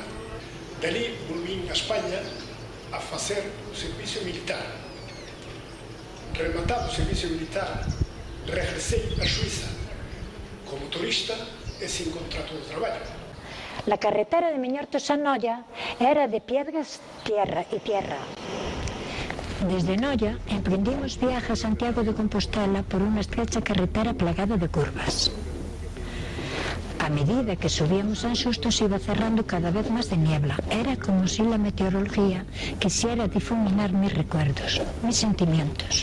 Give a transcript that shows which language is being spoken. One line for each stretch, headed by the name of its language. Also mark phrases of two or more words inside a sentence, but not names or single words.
Galician: Dali volvín a España a facer o servicio militar. Rematado o servicio militar, regresei a Suiza como turista e sin contrato de traballo.
Spanish: La carretera de Miñortos a Noia era de piedras, tierra y tierra. Desde Noia emprendimos viaje a Santiago de Compostela por una estrecha carretera plagada de curvas. A medida que subíamos a Sustos iba cerrando cada vez más de niebla. Era como si la meteorología quisiera difuminar mis recuerdos, mis sentimientos.